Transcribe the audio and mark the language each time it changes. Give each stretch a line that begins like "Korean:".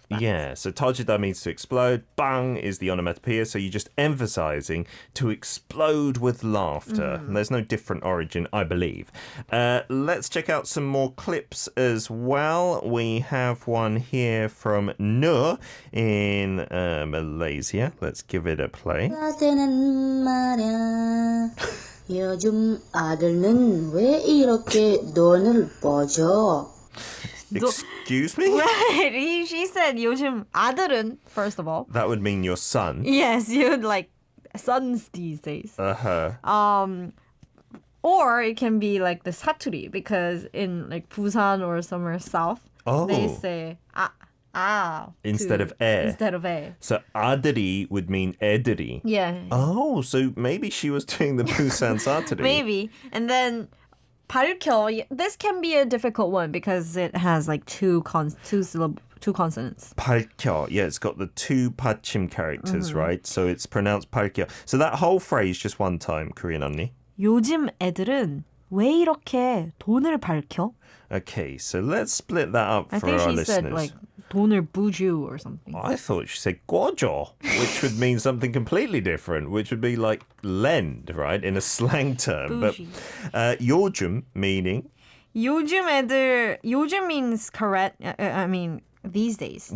English: Yeah, so 터지다 means to explode. Bang is the onomatopoeia, so you're just emphasizing to explode with laughter. There's no different origin, I believe. Let's check out some more clips as well. We have one here from Nur in Malaysia. Let's give it a play.
Korean: 때는 말야 요즘 아들은 왜 이렇게 돈을 버죠?
English: Excuse me? Right. She said
Korean: 요즘 아들은,
English: first of all. That would mean your son. Yes, you'd like sons these days. Uh-huh. Or it can be like the 사투리, because in like Busan or somewhere south, they say Instead of 애. Instead of 애. So 아들이 would mean 애들이. Yeah. Oh, so maybe she was doing the Busan 사투리. Maybe. And then 밝혀, this can be a difficult one because it has like two consonants.
Korean: 밝혀.
English: Yeah, it's got the two 받침 characters, right? So it's pronounced 밝혀. So that whole phrase just one time, Korean Unnie.
Korean: 요즘 애들은 왜 이렇게 돈을 밝혀?
English: Okay, so let's split that up I for think our she listeners. said like
Korean: 돈을 부주
English: or something. I thought she said 꿔줘, which would mean something completely different, which would be like lend, right, in a slang term. Bougie. But 요즘 meaning
Korean: 요즘 애들,
English: 요즘 means correct, I mean these days.